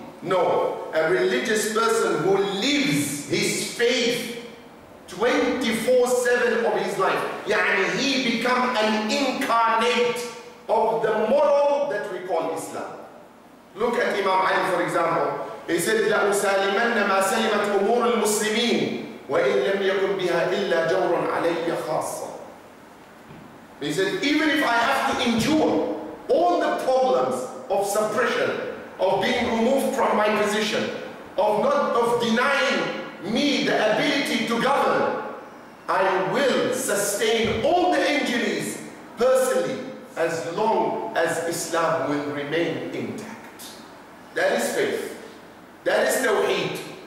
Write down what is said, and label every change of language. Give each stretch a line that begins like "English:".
English: No, a religious person who lives his faith 24/7 of his life. Yani he become an incarnate of the moral that we call Islam. Look at Imam Ali, for example. He said,
Arabic: لَأُسَالِمَنَّ مَا سَلِمَتْ أُمُورُ الْمُسْلِمِينَ وَإِنْ لَمْ يَكُنْ بِهَا إِلَّا جَوْرٌ عَلَيَّ خَاصًّا.
English: He said, even if I have to endure all the problems of suppression, of being removed from my position, of denying me the ability to govern, I will sustain all the injuries personally as long as Islam will remain intact. That is faith. That is tawheed.